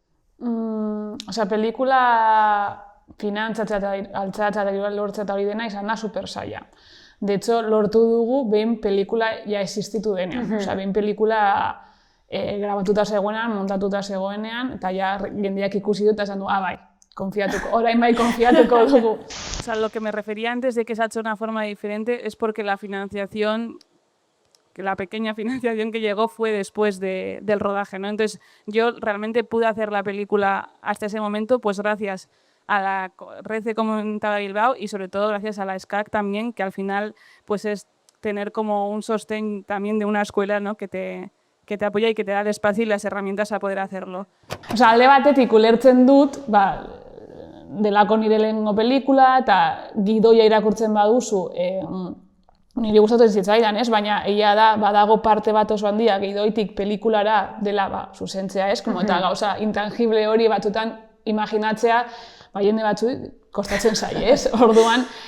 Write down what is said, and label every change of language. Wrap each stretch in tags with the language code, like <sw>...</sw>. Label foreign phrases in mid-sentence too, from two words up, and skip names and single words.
<eu>Pelikula finantzatzea eta altxatzea eta lortzea eta hori dena izan da super zaila.</eu> <es>De hecho,</es> <eu>lortu dugu behin pelikula ja existitu denean. Behin pelikula grabatuta zegoenean, montatuta zegoenean, eta ja jendeak ikusi dut eta esan du, bai, orain bai konfiatuko dugu.</eu> <es>Lo que me refería antes de que se ha hecho de una forma diferente es porque la financiación, que la pequeña financiación que llegó fue después del rodaje, ¿no? Entonces yo realmente pude hacer la película hasta ese momento pues gracias a la Red de Comunidad de Bilbao y sobre todo gracias a la SCAC también, que al final pues es tener como un sostén también de una escuela, ¿no? que te apoya y que te da el espacio y las herramientas a poder hacerlo.</es> <eu>Alde batetik ulertzen dut, delako nire lehenengo pelikula eta gidoia irakurtzen baduzu, niri gustatu zitzaidan, baina egia da badago parte bat oso handia gidoitik pelikulara dela zuzentzea, eta gauza intangible hori batzutan imaginatzea jende batzu kostatzen zaie, orduan</eu>